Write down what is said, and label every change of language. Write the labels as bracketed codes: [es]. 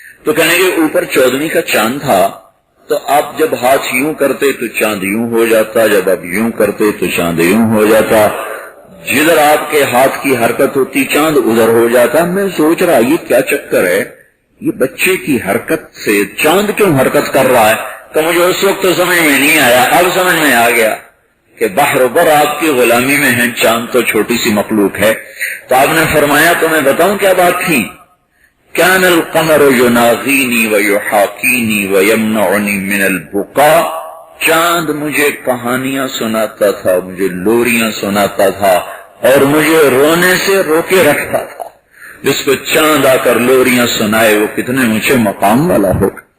[ur] تو کہنے کے اوپر 14ویں کا چاند تھا، تو آپ جب ہاتھ یوں کرتے تو چاند یوں ہو جاتا، جب آپ یوں کرتے تو چاند یوں ہو جاتا، جدھر آپ کے ہاتھ کی حرکت ہوتی چاند ادھر ہو جاتا. میں سوچ رہا یہ کیا چکر ہے، یہ بچے کی حرکت سے چاند کیوں حرکت کر رہا ہے؟ تو مجھے اس وقت تو سمجھ میں نہیں آیا، اب سمجھ میں آ گیا کہ بحر بر آپ کی غلامی میں ہے، چاند تو چھوٹی سی مخلوق ہے. تو آپ نے فرمایا تو میں بتاؤں کیا بات تھی؟ [ar] كان القمر يناغيني ويحاكيني ويمنعني من البكاء. [ur] چاند مجھے کہانیاں سناتا تھا، مجھے لوریاں سناتا تھا اور مجھے رونے سے روکے رکھتا تھا. جس کو چاند آ کر لوریاں سنائے وہ کتنے اونچے مقام والا ہو.